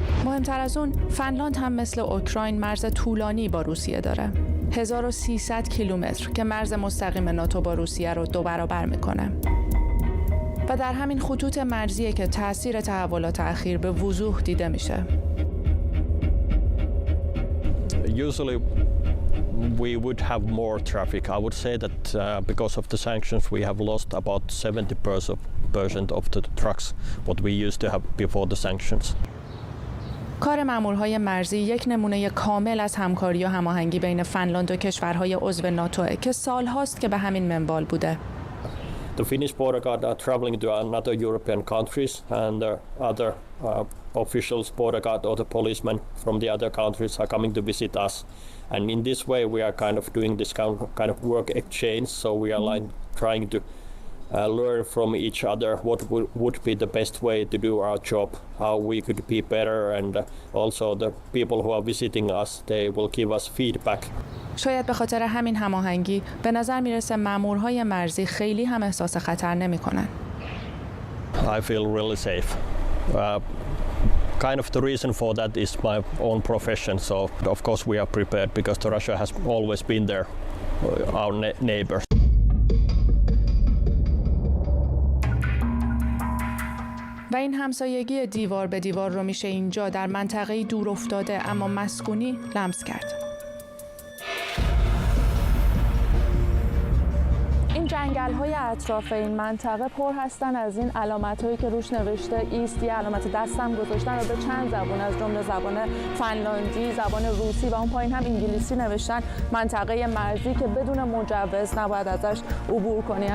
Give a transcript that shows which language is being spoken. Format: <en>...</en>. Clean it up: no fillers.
<fa>مهمتر از اون، فنلاند هم مثل اوکراین مرز طولانی با روسیه داره. 1300 کیلومتر که مرز مستقیم ناتو با روسیه رو 2 برابر میکنه. و در همین خطوط مرزیه که تأثیر تحولات اخیر به وضوح دیده میشه.</fa> <en>Usually we would have more traffic. I would say that because of the sanctions we have lost about 70% of the trucks what we used to have before the sanctions.</en> <fa>کار مامورهای مرزی یک نمونه کامل از همکاری و هماهنگی بین فنلاند و کشورهای عضو ناتوئه که سالهاست که به همین منوال بوده.</fa> <en>The Finnish border guard are traveling to other European countries, and other officials, border guard or the policemen from the other countries are coming to visit us. And in this way we are kind of doing this kind of work exchange, so we are trying to learn from each other what would be the best way to do our job, how we could be better, and also the people who are visiting us, they will give us feedback.</en> <fa>شاید به خاطر همین هماهنگی به نظر میرسه مامورهای مرزی خیلی هم احساس خطر نمی‌کنن.</fa> <en>I feel really safe. Kind of the reason for that is my own profession. So of course we are prepared because Russia has always been there, our neighbors.</en> <fa>و این همسایگی دیوار به دیوار رو میشه اینجا در منطقه‌ای دور افتاده اما مسکونی لمس کرد. این جنگل‌های اطراف این منطقه پر هستن از این علامت‌هایی که روش نوشته ایست، یه علامت دستم گذاشتن و به چند زبان از جمله زبان فنلاندی، زبان روسی و اون پایین هم انگلیسی نوشتن منطقه مرزی که بدون مجوز نباید ازش عبور کنی.</fa>